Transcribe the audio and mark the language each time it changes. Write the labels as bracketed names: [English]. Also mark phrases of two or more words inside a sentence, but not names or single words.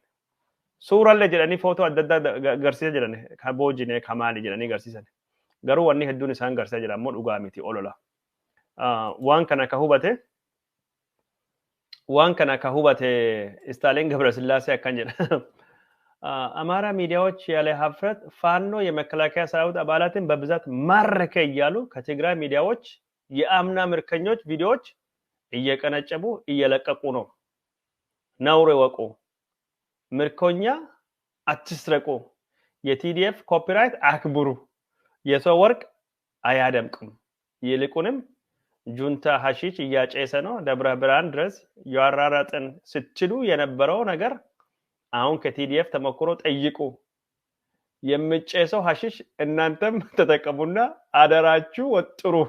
[Oromo] Suuraallee jedhanii footoo adda addaa agarsiisaa jiran, kan boojinee kan maali jedhanii agarsiisan. Garuu wanni hedduun isaan agarsiisaa jiran ammoo dhugaa miti olola. Waan kana akka hubate Istaaleen Gabrasillaasee akkan jedha. [Amharic] አማራ ሚዲያዎች ያለ ሀፍረት ፋኖ የመከላከያ ሰራዊት አባላትን በብዛት ማረከ እያሉ ከትግራይ ሚዲያዎች የአምና ምርኮኞች ቪዲዮዎች እየቀነጨቡ እየለቀቁ ነው። ነውር ይወቁ። ምርኮኛ አትስረቁ። የቲዲኤፍ ኮፒራይት አክብሩ። የሰው ወርቅ አያደምቅም። ይልቁንም ጁንታ ሐሺሽ እያጨሰ ነው። ደብረ ብርሃን ድረስ ያራራጥን ስትሉ የነበረው ነገር አሁን ከቲዲኤፍ ተመክሮ ጠይቁ። የምጨሰው ሐሺሽ እናንተም ተጠቀሙና አደራችሁ ወጥሩ።